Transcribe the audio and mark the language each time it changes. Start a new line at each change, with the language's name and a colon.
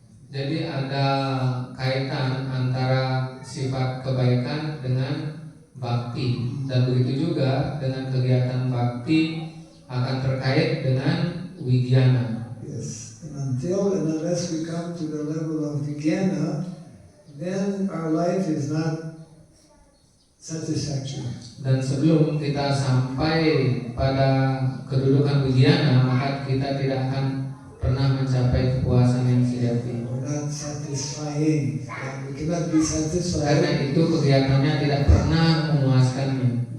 Indonesian: Jadi ada kaitan antara sifat kebaikan dengan bakti, dan begitu juga dengan kegiatan bakti akan terkait dengan vijnana.
English: Yes, and until and unless we come to the level of vijnana, then our life is not satisfactory.
Indonesian: Dan sebelum kita sampai pada kedudukan vijnana, maka kita tidak akan pernah mencapai kepuasan yang sejati.
English: We're not satisfying. We cannot be satisfied.
Indonesian: Karena itu kegiatannya tidak pernah memuaskannya.